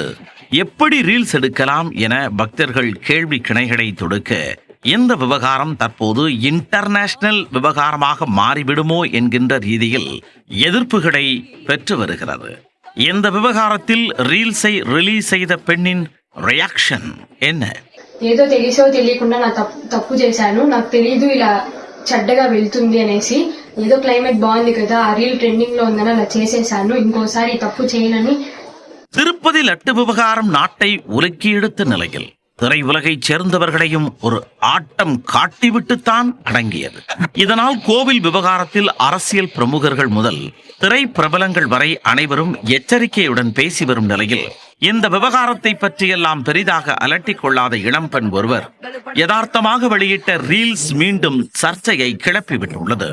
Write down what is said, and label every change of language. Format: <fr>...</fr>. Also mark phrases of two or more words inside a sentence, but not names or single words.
<ta>எப்படி ரீல்ஸ் எடுக்கலாம் என பக்தர்கள் கேள்வி கிணைகளை தொடுக்க இந்த விவகாரம் தற்போது இன்டர்நேஷனல் விவகாரமாக மாறிவிடுமோ என்கின்ற ரீதியில் எதிர்ப்புகளை பெற்று வருகிறது. இந்த விவகாரத்தில் ரீல்ஸை ரிலீஸ் செய்த பெண்ணின் ரியாக்ஷன் என்ன?</ta> <te>ఏదో తెలిసో తెలియకుండా నా తప్పు చేశాను, నాకు తెలియదు ఇలా చెడ్డగా వెళ్తుంది అనేసి. ఏదో క్లైమేట్ బాగుంది కదా, ఆ</te> <en>reel trending</en> <te>లో ఉందని అలా చేసేసాను, ఇంకోసారి తప్పు చేయనని.</te> <ta>திருப்பதி லட்டு விவகாரம் நாட்டை உலுக்கி எடுத்த நிலையில் திரையுலகைச் சேர்ந்தவர்களையும் ஒரு ஆட்டம் காட்டிவிட்டுத்தான் அடங்கியது. இதனால் கோவில் விவகாரத்தில் அரசியல் பிரமுகர்கள் முதல் திரை பிரபலங்கள் வரை அனைவரும் எச்சரிக்கையுடன் பேசி வரும் நிலையில் இந்த விவகாரத்தை பற்றியெல்லாம் பெரிதாக அலட்டிக் கொள்ளாத இளம்பெண் ஒருவர் யதார்த்தமாக வெளியிட்ட ரீல்ஸ் மீண்டும் சர்ச்சையை கிளப்பிவிட்டுள்ளது.</ta>